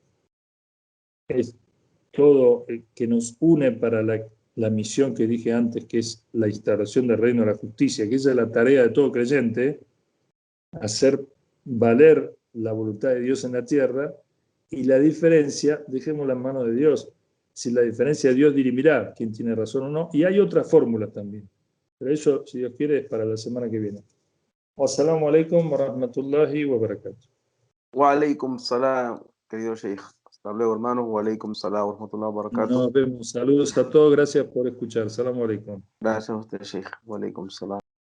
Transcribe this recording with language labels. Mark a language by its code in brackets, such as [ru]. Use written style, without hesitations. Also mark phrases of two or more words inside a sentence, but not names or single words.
[es] todo que nos une para la misión que dije antes, que es la instauración del reino de la justicia, que esa es la tarea de todo creyente, hacer valer la voluntad de Dios en la tierra, y la diferencia, dejémosla en manos de Dios. Si la diferencia, Dios dirimirá quién tiene razón o no, y hay otras fórmulas también. Pero eso, si Dios quiere, es para la semana que viene. [ar] السلام عليكم ورحمة الله وبركاته. وعليكم السلام, [es] querido Sheikh. Hasta luego, hermanos. [ar] وعليكم السلام ورحمة الله وبركاته. [es] Nos vemos. Saludos a todos. Gracias por escuchar. [ar] السلام عليكم. [es] Gracias a usted, [ar] Sheikh. وعليكم السلام.